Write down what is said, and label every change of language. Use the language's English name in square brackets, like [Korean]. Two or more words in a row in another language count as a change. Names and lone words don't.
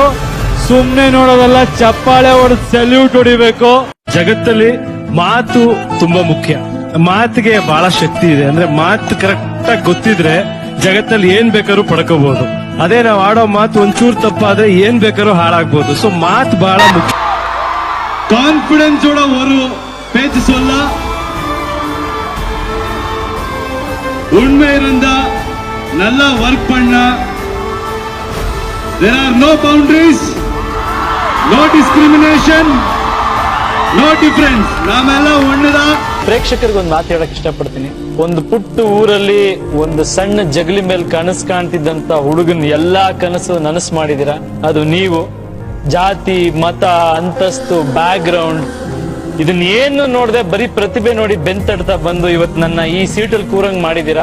[Kannada] ಸುಮ್ನೆ ನೋಡೋದಲ್ಲ, ಚಪ್ಪಾಳೆ ಹೊಡೆದು ಸೆಲ್ಯೂಟ್ ಹೊಡಿಬೇಕು. ಜಗತ್ತಲ್ಲಿ ಮಾತು ತುಂಬಾ ಮುಖ್ಯ. ಮಾತಿಗೆ ಬಹಳ ಶಕ್ತಿ ಇದೆ. ಅಂದ್ರೆ ಮಾತು ಕರೆಕ್ಟ್ ಆಗಿ ಗೊತ್ತಿದ್ರೆ ಜಗತ್ತಲ್ಲಿ ಏನ್ ಬೇಕಾದ್ರೂ ಪಡ್ಕೋಬಹುದು. ಅದೇ ನಾವು ಆಡೋ ಮಾತು ಒಂಚೂರು ತಪ್ಪಾದ್ರೆ ಏನ್ ಬೇಕಾದ್ರೂ ಹಾಳಾಗ್ಬೋದು. ಸೊ ಮಾತು ಬಹಳ ಮುಖ್ಯ. [Tamil] கான்பிடன்ஸோட ஒரு பேச்சு சொல்ல, உண்மை இருந்தா, நல்லா ஒர்க் பண்ணா, [English] there are no boundaries, no discrimination, no difference. [Kannada] ನಾಮೆಲ್ಲ ಒಂದೇನಾ. ಪ್ರೇಕ್ಷಕರಿಗೆ ಒಂದು ಮಾತು ಹೇಳಕ್ ಇಷ್ಟಪಡ್ತೀನಿ. ಒಂದು ಪುಟ್ಟ ಊರಲ್ಲಿ ಒಂದು ಸಣ್ಣ ಜಗಲಿ ಮೇಲೆ ಕನಸು ಕಾಣ್ತಿದ್ದಂತ ಹುಡುಗನ್ ಎಲ್ಲಾ ಕನಸು ನನಸು ಮಾಡಿದೀರಾ. ಅದು ನೀವು. ಜಾತಿ, ಮತ, ಅಂತಸ್ತು, ಬ್ಯಾಕ್ ಗ್ರೌಂಡ್ ಇದನ್ನ ಏನು ನೋಡದೆ ಬರೀ ಪ್ರತಿಭೆ ನೋಡಿ ಬೆಂತಡ್ತಾ ಬಂದು ಇವತ್ತು ನನ್ನ ಈ ಸೀಟಲ್ಲಿ ಕೂರಂಗ್ ಮಾಡಿದೀರಾ.